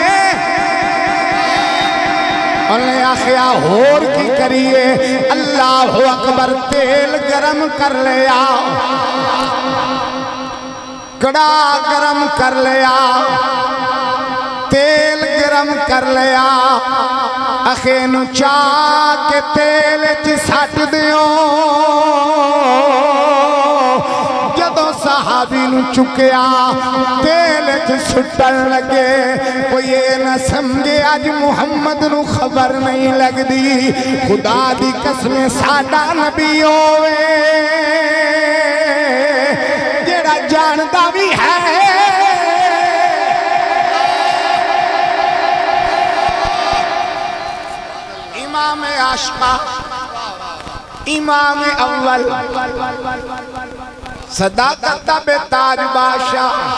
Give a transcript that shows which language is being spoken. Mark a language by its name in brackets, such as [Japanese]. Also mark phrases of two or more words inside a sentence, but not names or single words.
[Punjabi] انہیں آخیا ہور کی کریے [Arabic] اللہ اکبر [Punjabi] تیل گرم کر لیا کڑا گرم کر لیا تیل گرم کر لیا اخے نو چاہ کے تیل چی سٹ دیو جدو صحابی نو چکیا تیل چی سٹن لگے کوئی یہ نہ سمجھے آج محمد نو خبر نہیں لگ دی خدا دی قسم ساڈا نبی ہوئے جیڑا جاندا بھی ہے امام عاشقہ امام اول صداقت بے تاج بادشاہ